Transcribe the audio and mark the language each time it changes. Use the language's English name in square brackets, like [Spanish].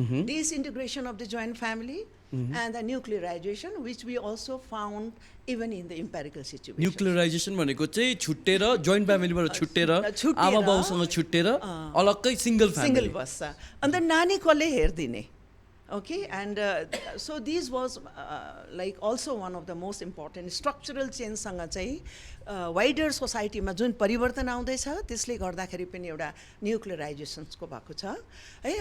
[English] Disintegration of the joint family and the nuclearization, which we also found even in the empirical situation. [Nepali] न्युक्लियराइजेसन भनेको चाहिँ छुट्टेर joint फ्यामिलीबाट छुट्टेर आमा बाउसँग छुट्टेर अलग्गै single बस्छ, अन्त नानी कसले हेर्दिने. [English] Okay, and so these was like also one of the most important structural change [Nepali] सँग चाहिँ [English] wider society [Nepali] मा जुन परिवर्तन आउँदैछ त्यसले गर्दाखेरि पनि एउटा न्युक्लियराइजेसन्सको भएको छ है.